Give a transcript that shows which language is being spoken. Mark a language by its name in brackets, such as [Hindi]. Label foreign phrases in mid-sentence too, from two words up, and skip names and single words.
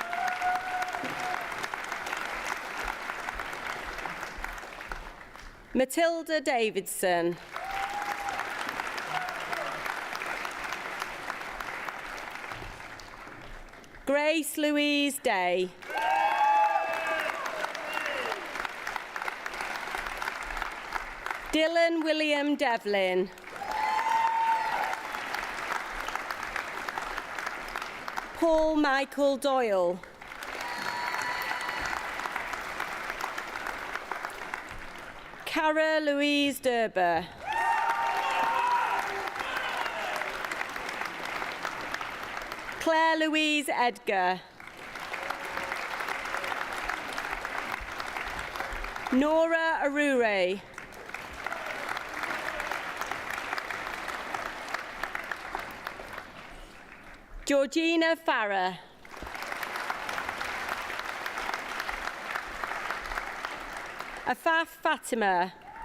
[English] Matilda Davidson. Grace Louise Day. Dylan William Devlin. Paul Michael Doyle. Cara Louise Derber. Claire Louise Edgar. Nora Arure. Georgina Farah. Afaf Fatima.